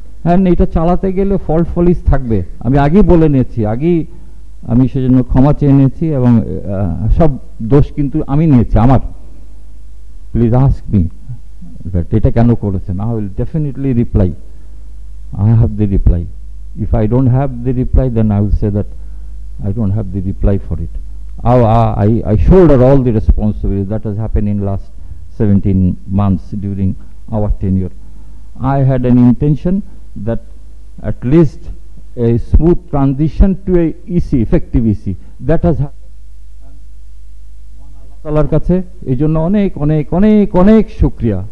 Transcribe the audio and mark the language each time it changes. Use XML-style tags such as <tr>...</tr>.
<bn>And এটা চালাতে গেলে ফল্ট ফলিস থাকবে, আমি আগেই বলে নিয়েছি, আমি সেজন্য ক্ষমা চেয়ে নিয়েছি, এবং সব দোষ কিন্তু আমি নিয়েছি আমার।</bn> <en>please ask me that</en> <bn>এটা কেন করেছেন,</bn> <en>I will definitely reply, I have the reply. If I don't have the reply, then I will say that I don't have the reply for it. I shoulder all the responsibility that has happened in last 17 months during our tenure. I had an intention that at least a smooth transition to a EC, effective EC, that has happened.</en> <bn>আল্লাহর কাছে এই জন্য অনেক অনেক অনেক অনেক শুকরিয়া।</bn>